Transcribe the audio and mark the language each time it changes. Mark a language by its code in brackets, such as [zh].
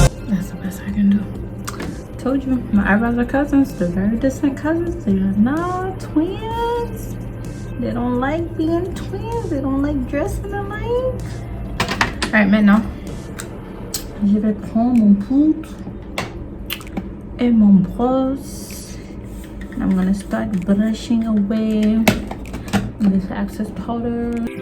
[en] That's the best I can do. Told you, my eyebrows are cousins. They're very distant cousins. They are not twins. They don't like being twins. They don't like dressing alike. [fr] Alright, maintenant, je vais prendre mon poudre et mon brosse. [en] I'm gonna start brushing away this excess powder.